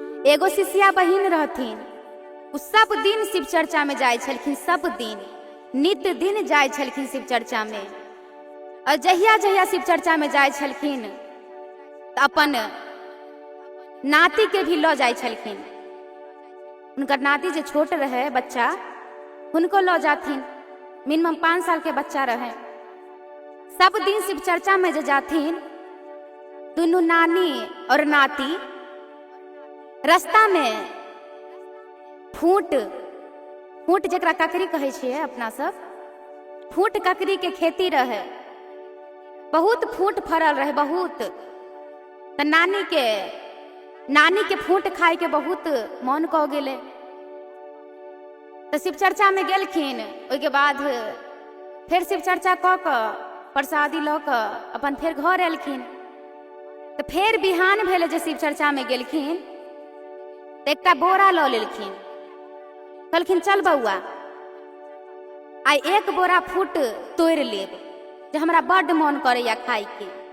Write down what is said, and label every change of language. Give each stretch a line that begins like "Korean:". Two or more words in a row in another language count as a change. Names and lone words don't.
Maithili: एगो शिष्या बहिन रहथिन। उ सब दिन शिव चर्चा में जाय छलखिन, सब दिन नित्य दिन जाय छलखिन शिव चर्चा में। और जहिया जहिया शिव चर्चा में जाय छलखिन तो अपन नाती के भी लो जाय छलखिन। उनकर नाती जो छोट रहे बच्चा, उनको लो जाथिन। मिनिमम 5 साल के बच्चा रहे। सब दिन शिव चर्चा में जो जाथिन, दोनों नानी और नाती रास्ता में फूट जकरा ककरी कहे छियै अपना सब, फूट ककरी के खेती रहे। बहुत फूट फरल रहे, बहुत। तो नानी के फूट खाए के बहुत मन कह गेले। तो शिव चर्चा में गेलखिन। ओके बाद फिर शिव चर्चा कऽ प्रसादी लऽ कऽ अपन फिर घर एलखिन। तो फिर बिहान भेले जे शिव चर्चा में गेलखिन तो एकटा बोरा लऽ लेलखिन। कहलखिन चल बउआ, आइ 1 बोरा फूट तोड़ि लेब, जे हमरा बड्ड मन करैया खाय के।